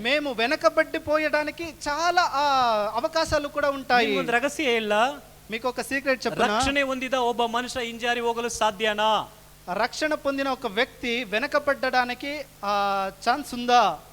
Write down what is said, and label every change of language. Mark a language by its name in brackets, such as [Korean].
[Telugu] మేము వెనకబడి పోయడానికి చాలా అవకాశాలు కూడా ఉంటాయి. [Kannada] ಒಂದು ರಹಸ್ಯ ಇಲ್ಲ, [Telugu] మీకు ఒక సీక్రెట్ చెప్పనా? [Kannada] ರಕ್ಷಣೆ ಹೊಂದಿದ ಒಬ್ಬ ಮನುಷ್ಯ ಹಿಂಜಾರಿ ಹೋಗಲು ಸಾಧ್ಯನಾ? [Telugu] రక్షణ పొందిన ఒక వ్యక్తి వెనకబడడానికి ఛాన్స్ ఉందా?